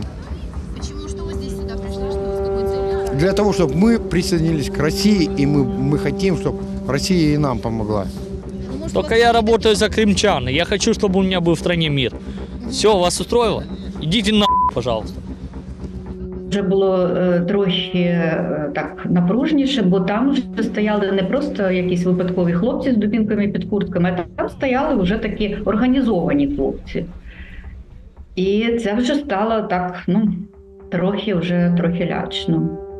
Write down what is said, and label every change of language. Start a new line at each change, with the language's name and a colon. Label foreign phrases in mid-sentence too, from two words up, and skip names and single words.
Russian: Почему? Что вы здесь сюда пришли? Что, с какой целью? Для того, чтобы мы присоединились к России, и мы хотим, чтобы Россия и нам помогла. Только я работаю за крымчан, и я хочу, чтобы у меня был в стране мир. Все, вас устроило? Идите нахуй, пожалуйста.
Ukrainian: Вже було трохи так напружніше, бо там вже стояли не просто якісь випадкові хлопці з дубінками під куртками, а там стояли вже такі організовані хлопці. І це вже стало так, трохи лячно.